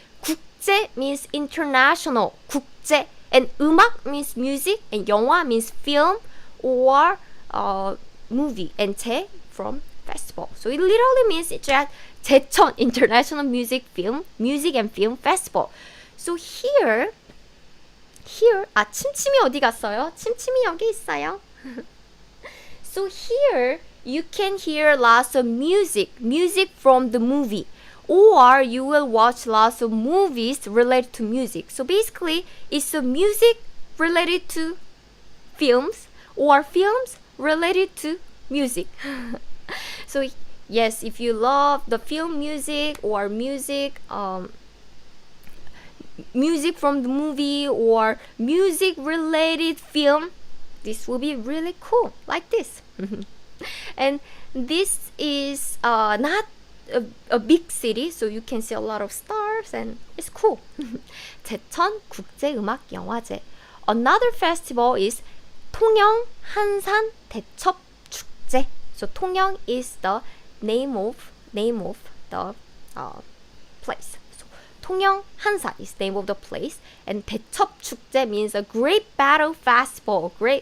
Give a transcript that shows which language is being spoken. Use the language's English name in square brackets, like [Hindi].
[English] 국제 means international. 국제. And 음악 means music, and 영화 means film or movie, and 제 from festival. So it literally means it's at 제천 International Music and Film Festival. So here, [Korean] 침침이 어디 갔어요? 침침이 여기 있어요. So here, [English] you can hear lots of music from the movie, or you will watch lots of movies related to music. So basically, it's a music related to films or films related to music. So yes, if you love the film music or music from the movie or music related film, this will be really cool, like this. And this is not a big city, so you can see a lot of stars and it's cool. [Korean] 제천 국제음악영화제. [English] Another festival is 통영 한산 대첩 축제. So 통영 is the name of the place. So 통영 한산 is the name of the place, and 대첩 축제 means a great battle festival.